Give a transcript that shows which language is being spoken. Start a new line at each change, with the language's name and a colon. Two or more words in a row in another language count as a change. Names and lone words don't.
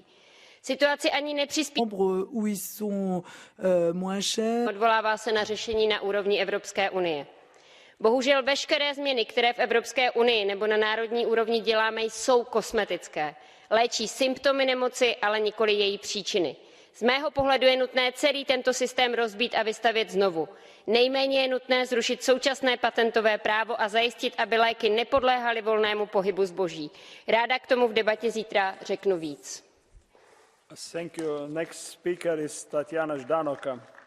Czech: Situaci ani nepřispívá. Odvolává se na řešení na úrovni Evropské unie. Bohužel veškeré změny, které v Evropské unii nebo na národní úrovni děláme, jsou kosmetické. Léčí symptomy nemoci, ale nikoli její příčiny. Z mého pohledu je nutné celý tento systém rozbít a vystavět znovu. Nejméně je nutné zrušit současné patentové právo a zajistit, aby léky nepodléhaly volnému pohybu zboží. Ráda k tomu v debatě zítra řeknu víc.
English: Thank you. Next speaker is Tatiana Ždanoka.